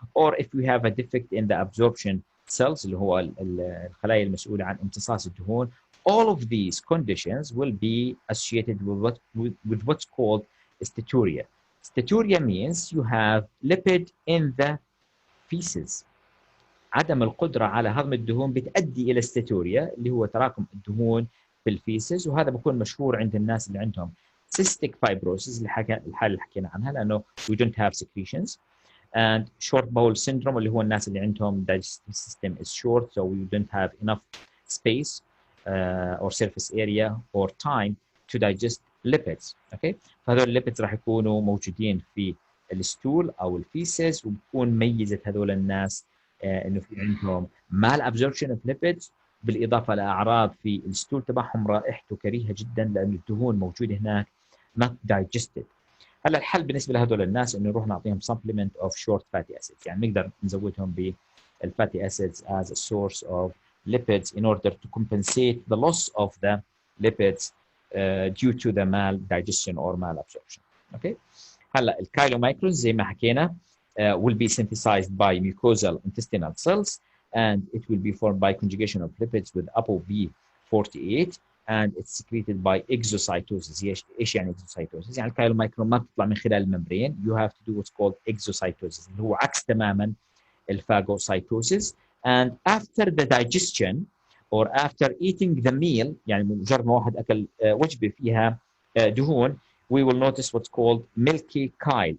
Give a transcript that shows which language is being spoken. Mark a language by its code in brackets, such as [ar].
[en] Or if we have a defect in the absorption cells [ar] اللي هو الخلايا المسؤولة عن امتصاص الدهون. [en] All of these conditions will be associated with what's called steatorrhea. Steatorrhea means you have lipid in the feces. [ar] عدم القدرة على هضم الدهون بتؤدي إلى steatorrhea اللي هو تراكم الدهون في الفيسز، وهذا بكون مشهور عند الناس اللي عندهم cystic fibrosis الحالة اللي حكينا عنها لأنه [en] we don't have secretions. And short bowel syndrome [ar] اللي هو الناس اللي عندهم [en] digestive system is short so we don't have enough space or surface area or time to digest lipids. Okay? [ar] فهذول الليبيدز راح يكونوا موجودين في الستول أو الفيسز، وبكون ميزة هذول الناس إنه في عندهم mal absorption of lipids بالإضافة لأعراض في الستول تبعهم رائحته كريهة جدا لأن الدهون موجودة هناك [en] not digested. [ar] هلا الحل بالنسبة لهذول الناس إنه نروح نعطيهم [en] supplement of short fatty acids، [ar] يعني نقدر نزودهم [en] بالfatty acids as a source of lipids in order to compensate the loss of the lipids due to the maldigestion or malabsorption. Okay. [ar] هلا الكايلومايكرونز زي ما حكينا [en] will be synthesized by mucosal intestinal cells and it will be formed by conjugation of lipids with ApoB48 and it's secreted by exocytosis. [ar] ايش يعني exocytosis؟ يعني الكايلومايكرون ما بتطلع من خلال الممبرين. [en] You have to do what's called exocytosis [ar] اللي هو عكس تماما الفاجوسايتوسيس. [en] And after the digestion or after eating the meal، [ar] يعني مجرد ما واحد أكل وجبة فيها دهون، [en] we will notice what's called milky chyle.